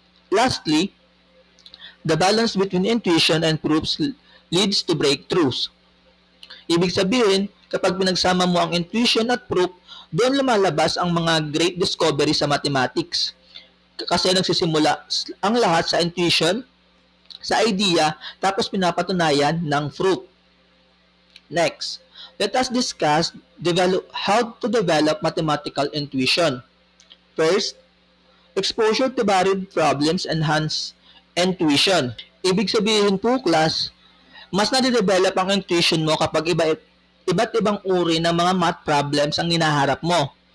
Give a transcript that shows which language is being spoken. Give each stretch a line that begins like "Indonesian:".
English: Lastly, the balance between intuition and proofs leads to breakthroughs.
Filipino: Ibig sabihin, kapag pinagsama mo ang intuition at proof, doon lumalabas ang mga great discovery sa mathematics. Kasi nagsisimula ang lahat sa intuition, sa idea, tapos pinapatunayan ng proof.
English: Next, let us discuss how to develop mathematical intuition. First, exposure to varied problems enhance intuition.
Filipino: Ibig sabihin po, class, mas nade-develop ang intuition mo kapag iba't ibang uri ng mga math problems ang hinaharap mo.